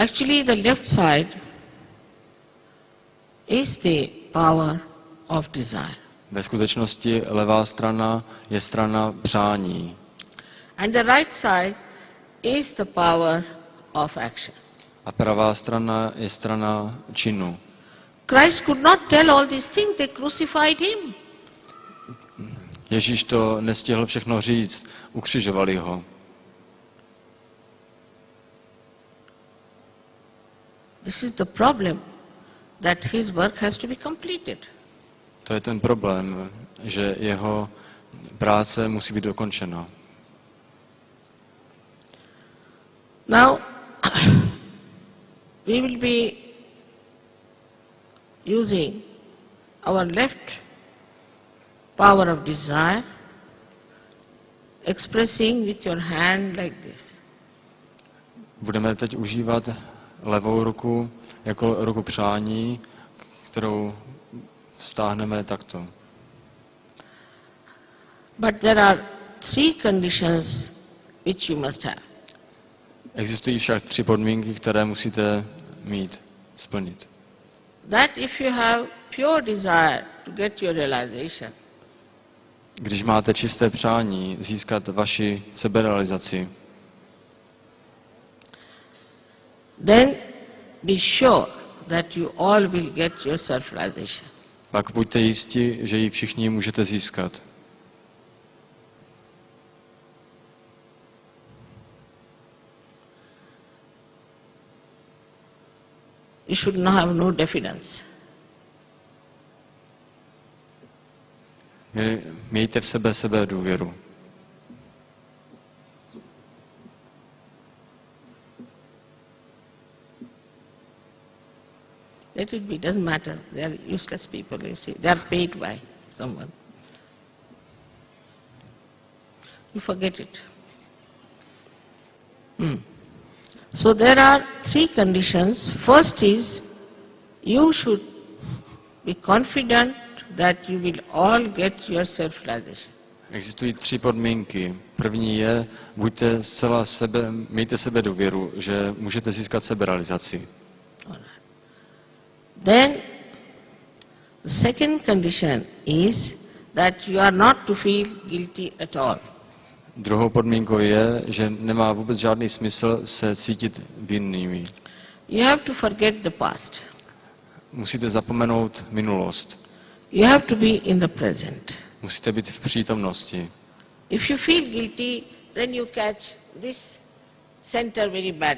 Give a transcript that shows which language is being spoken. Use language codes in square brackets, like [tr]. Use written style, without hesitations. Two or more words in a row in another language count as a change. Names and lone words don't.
[en] Actually, the left side is the power of desire. [cs] Ve skutečnosti levá strana je strana přání. [en] And the right side is the power of action. [cs] A pravá strana je strana činu. [en] Christ could not tell all these things, they crucified him. [cs] Ježíš to nestihl všechno říct, ukřižovali ho. [en] This is the problem, that his work has to be completed. [cs] To je ten problém, že jeho práce musí být dokončena. [en] Now, we will be using our left power of desire, expressing with your hand like this. [cs] Budeme teď užívat levou ruku jako ruku přání, kterou vztáhneme takto. [en] But there are 3 conditions which you must have. [cs] Existují však 3 podmínky, které musíte mít, splnit. [en] That if you have pure desire to get your realization, [cs] Když máte čisté přání získat vaši seberealizaci, [en] then be sure that you all will get your self-realization. [cs] pak buďte jisti, že ji všichni můžete získat. [en] You should not have no diffidence. [cs] Mějte v sebe důvěru. [en] Let it be, doesn't matter. They are useless people, you see. They are paid by someone. You forget it. So there are 3 conditions. First is, you should be confident that you will all get your self-realization. [cs] Existují 3 podmínky. První je, mějte sebe důvěru, že můžete získat seberealizaci. [en] Then, the second condition is that you are not to feel guilty at all. [cs] Druhou podmínkou je, že nemá vůbec žádný smysl se cítit vinnými. [en] You have to forget the past. [cs] Musíte zapomenout minulost. [en] You have to be in the present. [cs] Musíte být v přítomnosti. [en] If you feel guilty, then you catch this center very badly.